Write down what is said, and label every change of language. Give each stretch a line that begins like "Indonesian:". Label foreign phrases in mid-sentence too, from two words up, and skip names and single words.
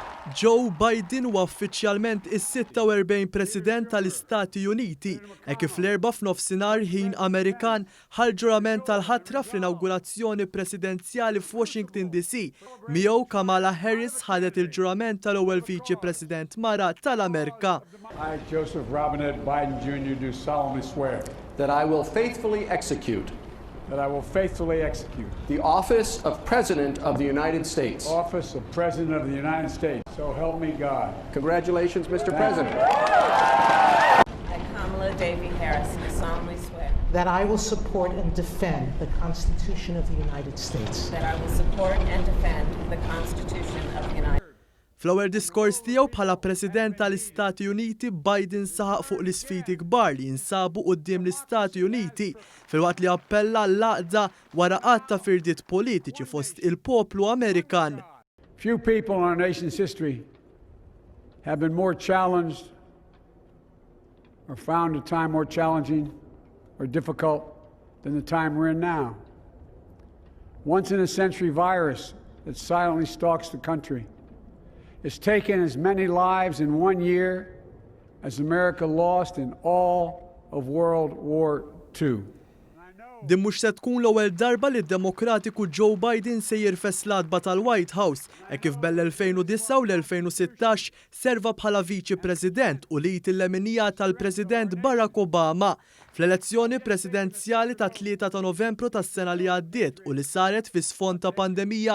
Maltese: Joe Biden huwa uffiċjalment is-46 President tal-Istati Uniti, kif l-4 f'nofsinhar ħin Amerikan ħall-ġurament tal-ħatra fl-Inawgurazzjoni presidenzjali f'Washington DC. Miegħu Kamala Harris ħadet il-ġurament tal-ewwel Viċi President mara tal-Amerika.
English: I, Joseph Robinette Biden Jr. do solemnly swear that I will faithfully execute the office of President of the United States. Office of President of the United States. So help me God. Congratulations, Mr. President. I, Kamala Harris, do solemnly swear that I will support and defend the Constitution of the United States. that I will support and defend the Constitution of the United States.
Maltese: Fl-ewwel diskors tiegħu bħala President tal-Istati Uniti, Biden saħaq fuq l-isfidi kbar li jinsabu quddiem l-Istati Uniti filwaqt li appella l-għaqda wara qatt ta' firdiet politiċi fost il-poplu Amerikan.
English: Few people in our nation's history have been more challenged or found a time more challenging or difficult than the time we're in now. Once in a century virus that silently stalks the country. It's taken as many lives in 1 year as America lost in all of World War II.
Maltese: Din mhux se tkun l-ewwel darba li d-Demokratiku Joe Biden se jirfes l-adba tal-White House, kif bell-2009 u l-2016 serva bħala Viċi President u li l-leminija tal-President Barack Obama fl-elezzjoni presidenzjali ta' 3 ta' Novembru tas-sena li għaddiet u li saret fi sfond ta' pandemija.